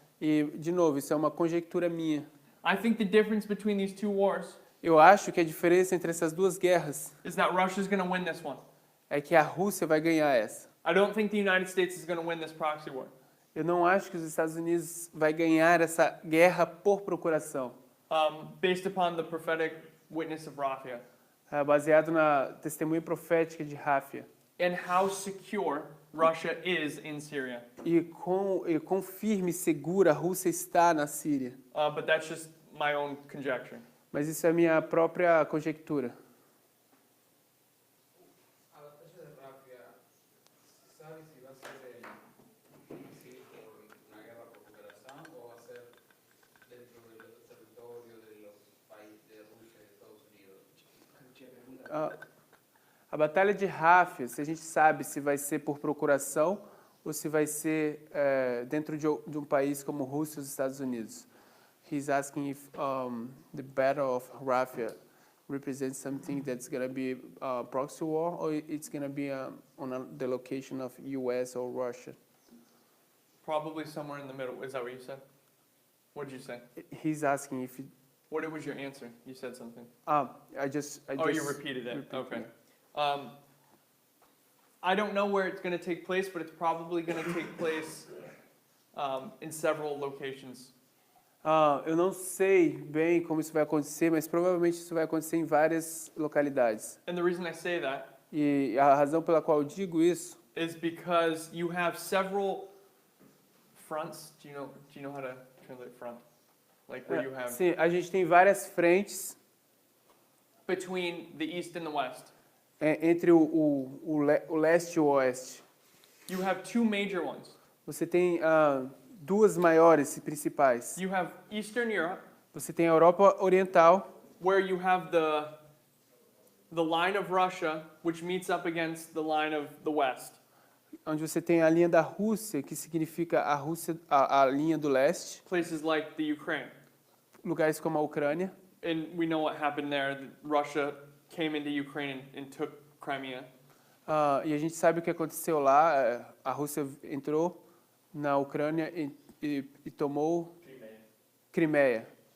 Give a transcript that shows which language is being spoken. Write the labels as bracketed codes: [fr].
[pt] e de novo, isso é uma conjectura minha. [en] I think the difference between these two wars [pt] Eu acho que a diferença entre essas duas guerras [en] is that Russia's going to win this one. [pt] é que a Rússia vai ganhar essa. [en] I don't think the United States is going to win this proxy war. [pt] Eu não acho que os Estados Unidos vai ganhar essa guerra por procuração, [en] Based upon the prophetic witness of Raphia [pt] baseado na testemunha profética de Ráfia. [en] and how secure Russia is in Syria. [pt] E quão firme e segura a Rússia está na Síria. [en] But that's just my own conjecture. [pt] Mas isso é a minha própria conjectura. [es] A batalla de Ráfia, ¿sabe si va a ser así por una guerra por cooperación o va a ser dentro del territorio de los países de Rusia y Estados Unidos? [pt] A Batalha de Ráfia, se a gente sabe se vai ser por procuração ou se vai ser dentro de um país como Rússia e os Estados Unidos. [en] He's asking if the Battle of Ráfia represents something that's going to be a proxy war or it's going to be on the location of US or Russia. Probably somewhere in the middle. Is that what you said? What did you say? He's asking if What was your answer? You said something. I just You repeated it. Okay. I don't know where it's going to take place, but it's probably going to take place in several locations. [pt] Eu não sei bem como isso vai acontecer, mas provavelmente isso vai acontecer em várias localidades. [en] And the reason I say that [pt] E a razão pela qual eu digo isso [en] is because you have several fronts. Do you know how to translate front? Like where you have [pt] sim, a gente tem várias frentes [en] between the east and the west. [pt] entre o leste e o oeste. [en] You have two major ones. [pt] Você tem duas maiores e principais. [en] You have Eastern Europe, [pt] Você tem a Europa Oriental, [en] where you have the line of Russia, which meets up against the line of the West. [pt] onde você tem a linha da Rússia, que significa a linha do leste, [en] Places like the Ukraine. [pt] lugares como a Ucrânia. [en] And we know what happened there. Russia came into Ukraine and took Crimea. [pt] E a gente sabe o que aconteceu lá. A Rússia entrou na Ucrânia e tomou Crimeia.